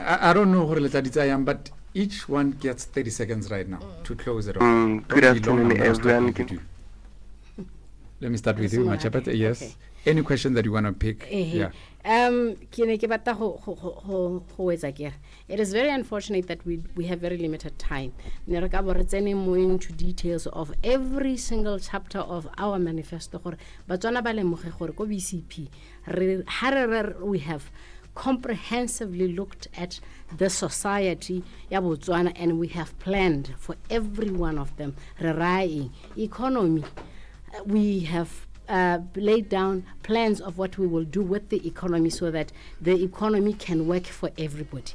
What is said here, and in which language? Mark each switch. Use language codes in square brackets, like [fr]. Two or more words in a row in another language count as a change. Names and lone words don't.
[en] And I don't know who but each one gets 30 seconds right now to close it off. Good Don't be long, afternoon, I'm gonna stop everyone. with you. Let me start with you, Sumana. Machapete. Yes. Okay. Any question that you want to pick? Yeah. It is very unfortunate that we have very limited time. [tn] Ne re ka bo re tsene mo [en] into details of every single chapter of our manifesto [tn] gore batswana ba lemoge gore ko [en] BCP we have comprehensively looked at the society ya Botswana, and we have planned for every one of them. Economy, we have laid down plans of what we will do with the economy so that the economy can work for everybody.